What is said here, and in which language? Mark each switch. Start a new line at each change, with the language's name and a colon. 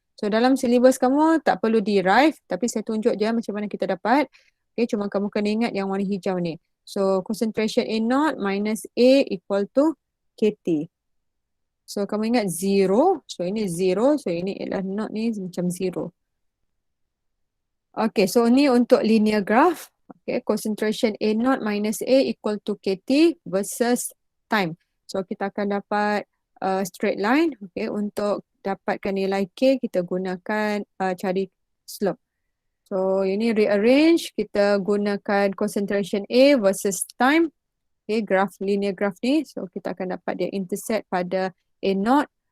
Malay: So dalam syllabus kamu tak perlu derive, tapi saya tunjuk je macam mana kita dapat. Okay, cuma kamu kena ingat yang warna hijau ni.
English: So concentration A0 minus A equal to KT.
Malay: So kamu ingat 0, so ini 0, so ini ialah not ni macam 0. Okay, so ni untuk linear graph.
English: Okay, concentration A0 minus A equal to KT versus time.
Malay: So kita akan dapat straight line. Okay, untuk dapatkan nilai K, kita gunakan cari slope. So ini rearrange, kita gunakan concentration A versus time.
English: Okay, graph, linear graph ni.
Malay: So kita akan dapat dia intersect pada A0.